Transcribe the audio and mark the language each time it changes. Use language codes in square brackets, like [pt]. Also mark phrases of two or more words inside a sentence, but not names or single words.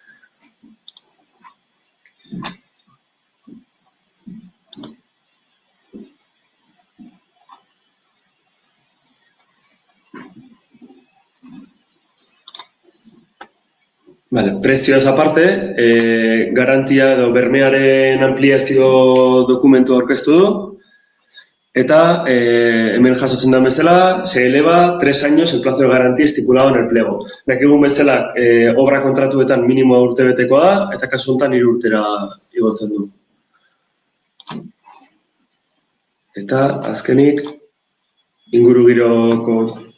[eu] Vale, prezioaz aparte, garantia edo bermearen ampliazio dokumentu aurkeztu du, eta hemen jasotzen da bezala, [es] se eleva 3 años el plazo de garantía estipulado en el pliego. [eu] Dakigun bezala, obra kontratuetan minimoa urtebetekoa da, eta kasu honetan 3 urtera igotzen du. Eta azkenik, ingurugiroko